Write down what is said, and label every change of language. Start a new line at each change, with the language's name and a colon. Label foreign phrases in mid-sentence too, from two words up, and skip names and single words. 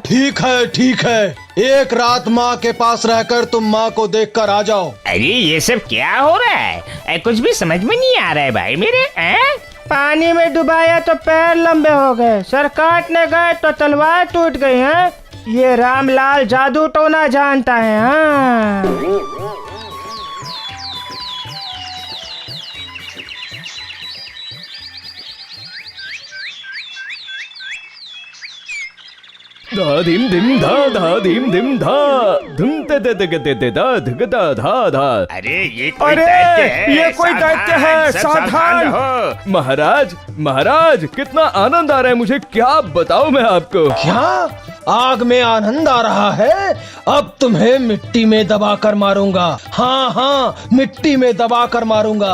Hindi: ठीक है ठीक है, एक रात माँ के पास रहकर तुम माँ को देखकर आ जाओ। अरे ये सब क्या हो रहा है? कुछ भी समझ में नहीं आ रहा है भाई मेरे। पानी में डुबाया तो पैर लंबे हो गए, सर काटने गए तो तलवार टूट गई है। ये रामलाल जादू तो ना जानता है। हाँ, धा धीम धिम धा धीम धिम धा धुम ते ते ते ते ते धा धग धा धा धा। अरे ये कोई दैत्य है। ये कोई दैत्य है, सब सावधान हो। महाराज कितना आनंद आ रहा है मुझे, क्या बताऊं मैं आपको। क्या आग में आनंद आ रहा है? अब तुम्हें मिट्टी में दबाकर मारूंगा। हाँ हाँ, मिट्टी में दबाकर मारूंगा।